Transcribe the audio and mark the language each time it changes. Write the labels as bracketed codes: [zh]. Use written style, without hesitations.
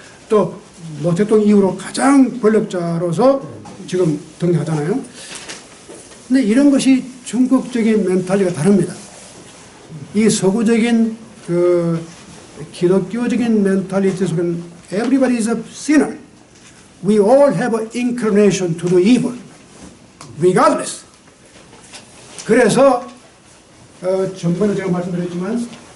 [ko] 또 뭐 대통령 이후로 가장 권력자로서 지금 등장하잖아요. 근데 이런 것이 중국적인 멘탈리가 다릅니다. 이 서구적인 그 기독교적인 멘탈리티 속에는 [en] everybody is a sinner. We all have an inclination to do evil, regardless. [ko] 그래서 전번에 제가 말씀드렸지만